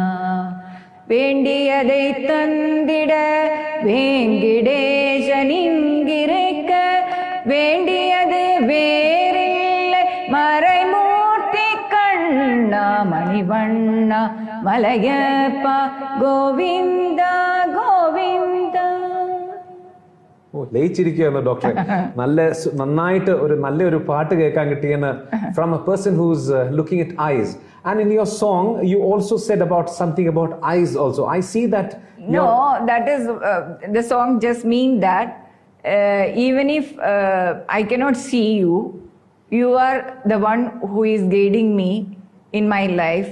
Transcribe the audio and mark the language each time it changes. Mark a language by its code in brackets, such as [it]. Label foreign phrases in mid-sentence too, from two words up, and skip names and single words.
[ta] வேண்டியதை தந்திட வேங்கிடேசனிங்கிருக்க, வேண்டியது வேறில்லை மறைமூர்த்தி கண்ணா, மணிவண்ணா மலையப்பா கோவிந்த கோவிந்த. [ml] ലയിച്ചിരിക്കുകയായിരുന്നു ഡോക്ടറെ. നന്നായിട്ട് ഒരു നല്ലൊരു പാട്ട് കേൾക്കാൻ കിട്ടിയെന്ന് [en] from a person who's looking at eyes. And in your song, you also said about something about eyes also. I see that. No, that is, the song just mean that even if I cannot see you, you are the one who is guiding me in my life.